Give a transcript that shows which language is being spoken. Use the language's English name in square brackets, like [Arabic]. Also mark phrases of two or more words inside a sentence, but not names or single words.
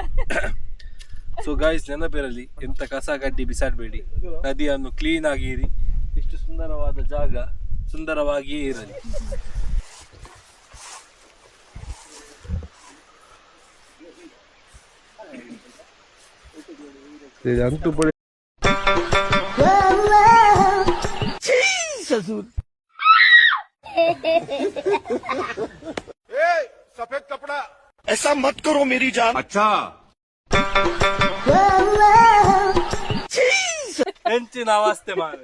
[English] so guys, [Kannada] ನೆನಪಿರಲಿ, ಎಂತ ಕಸ ಕಡ್ಡಿ ಬಿಸಾಡಬೇಡಿ. ನದಿಯನ್ನು ಕ್ಲೀನ್ ಆಗಿ ಇರಿ. ಇಷ್ಟು ಸುಂದರವಾದ ಜಾಗ ಸುಂದರವಾಗಿಯೇ ಇರಲಿ. ಅಂತೂ [Hindi] सफेद कपड़ा ऐसा मत करो मेरी जान. अच्छा [Kannada] ಹೆಂಚಿನ ಅವಸ್ಥೆ ಮಾರೆ.